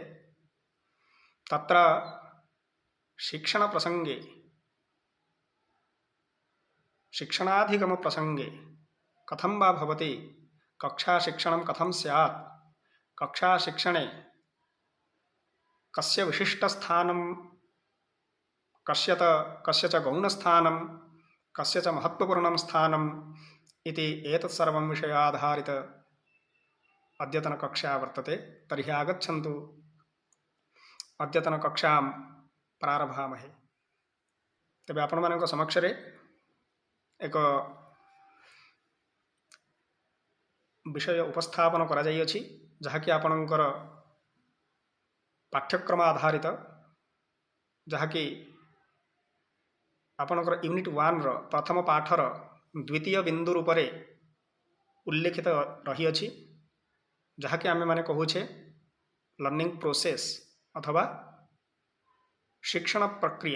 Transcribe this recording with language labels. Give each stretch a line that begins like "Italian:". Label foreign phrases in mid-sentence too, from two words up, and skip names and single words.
Sanskrit: तत्र शिक्षणप्रसङ्गे शिक्षणाधिगमप्रसङ्गे कथं वा भवति, कक्षाशिक्षणं कथं स्यात्, कक्षाशिक्षणे कस्य विशिष्टस्थानं कस्य च गौणस्थानं कस्य च महत्त्वपूर्णं स्थानम् इति एतत् सर्वं विषयाधारित अद्यतनकक्षा वर्तते। तर्हि आगच्छन्तु अद्यतनकक्षां प्रारभामहे।
Odia: ତେବେ ଆପଣମାନଙ୍କ ସମକ୍ଷରେ ଏକ ବିଷୟ ଉପସ୍ଥାପନ କରା ଯାଇଅଛି, ଯାହାକି ଆପଣଙ୍କର ପାଠ୍ୟକ୍ରମ ଆଧାରିତ, ଯାହାକି ଆପଣଙ୍କର ୟୁନିଟ 1 ର ପ୍ରଥମ ପାଠର ଦ୍ୱିତୀୟ ବିନ୍ଦୁ ରୂପରେ ଉଲ୍ଲେଖିତ ରହିଅଛି, ଯାହାକି ଆମେ ମାନେ କହୁଛେ
English: learning process
Odia: ଅଥବା ଶିକ୍ଷଣ ପ୍ରକ୍ରିୟା।